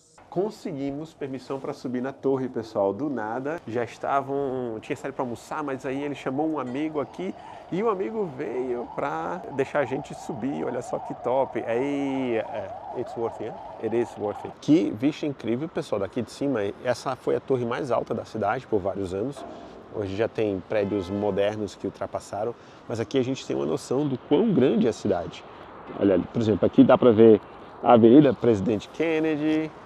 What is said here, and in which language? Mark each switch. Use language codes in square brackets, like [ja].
[pt] Conseguimos permissão para subir na torre, pessoal. Do nada, tinha saído para almoçar, mas aí ele chamou um amigo aqui e o amigo veio para deixar a gente subir. Olha só que top. [en] Aí, it's worth it, it is worth it. [pt] Que vista incrível, pessoal, daqui de cima. Essa foi a torre mais alta da cidade por vários anos. Hoje já tem prédios modernos que ultrapassaram, mas aqui a gente tem uma noção do quão grande é a cidade. Olha, por exemplo, aqui dá para ver a Avenida Presidente Kennedy.